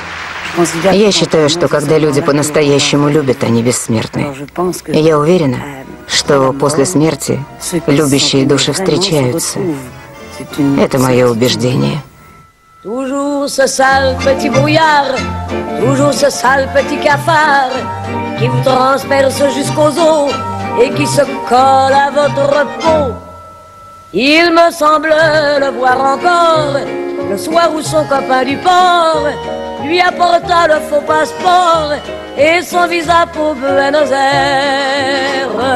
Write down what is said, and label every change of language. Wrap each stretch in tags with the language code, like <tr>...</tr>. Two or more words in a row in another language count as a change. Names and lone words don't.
<ru>Я считаю, что когда люди по-настоящему любят, они бессмертны. Я уверена, что после смерти любящие души встречаются. Это мое убеждение.</ru> <fr>Toujours ce sale petit brouillard, toujours ce sale petit cafard qui vous transperce jusqu'aux os et qui se colle à votre peau. Il me semble le voir encore Le soir où son copain du port lui apporta le faux passeport et son visa pour Buenos Aires.</fr>